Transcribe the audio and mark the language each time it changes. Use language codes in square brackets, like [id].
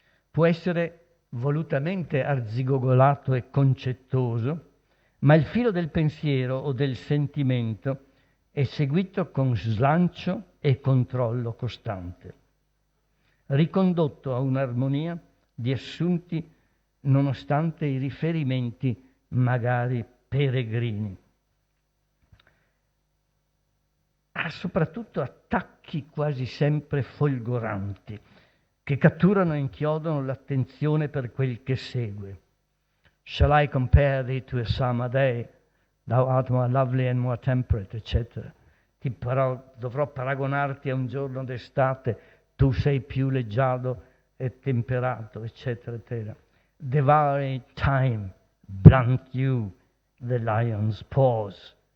[it] può essere volutamente arzigogolato e concettoso, ma il filo del pensiero o del sentimento è seguito con slancio e controllo costante, ricondotto a un'armonia di assunti nonostante i riferimenti magari peregrini. Ha soprattutto attacchi quasi sempre folgoranti, che catturano e inchiodano l'attenzione per quel che segue. [en] Shall I compare thee to a summer day? Thou art more lovely and more temperate, eccetera. [it] Dovrò paragonarti a un giorno d'estate, tu sei più leggiadro e temperato, eccetera, eccetera. [en] Devouring time, blunt you, the lion's paws.